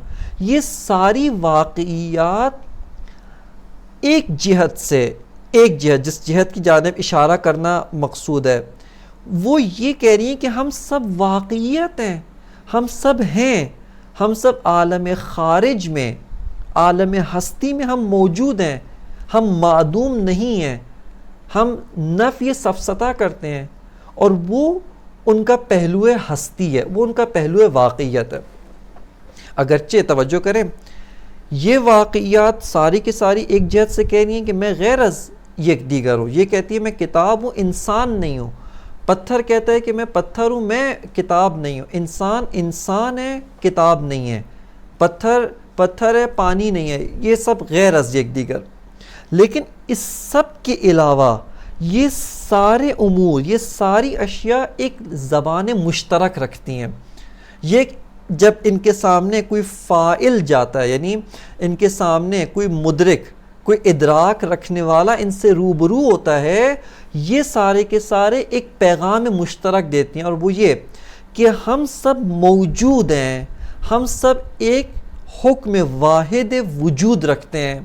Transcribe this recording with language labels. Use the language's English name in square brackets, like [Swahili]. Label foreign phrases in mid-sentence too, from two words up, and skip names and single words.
[Urdu] یہ ساری واقعیات ایک جہت سے، ایک جہت جس جہت کی جانب اشارہ کرنا مقصود ہے، وہ یہ کہہ رہی ہیں کہ ہم سب واقعیت ہیں، ہم سب ہیں، ہم سب عالم خارج میں، عالم ہستی میں ہم موجود ہیں، ہم معدوم نہیں ہیں. ہم نفی سفسطہ کرتے ہیں، اور وہ ان کا پہلو ہستی ہے، وہ ان کا پہلو واقعیت ہے. اگرچہ توجہ کریں، یہ واقعیات ساری کی ساری ایک جہت سے کہہ رہی ہیں کہ میں [Persian] غیر از یک دیگر [Urdu] ہوں. یہ کہتی ہے میں کتاب ہوں، انسان نہیں ہوں. پتھر کہتا ہے کہ میں پتھر ہوں، میں کتاب نہیں ہوں. انسان انسان ہے، کتاب نہیں ہے. پتھر ہے، پانی نہیں ہے. یہ سب [Persian] غیر از یک دیگر. [Urdu] لیکن اس سب کے علاوہ یہ سارے امور، یہ ساری اشیاء ایک زبان مشترک رکھتی ہیں. یہ جب ان کے سامنے کوئی فاعل جاتا ہے، یعنی ان کے سامنے کوئی مدرک، کوئی ادراک رکھنے والا ان سے روبرو ہوتا ہے، یہ سارے کے سارے ایک پیغام مشترک دیتی ہیں، اور وہ یہ کہ ہم سب موجود ہیں، ہم سب ایک حکم واحد وجود رکھتے ہیں.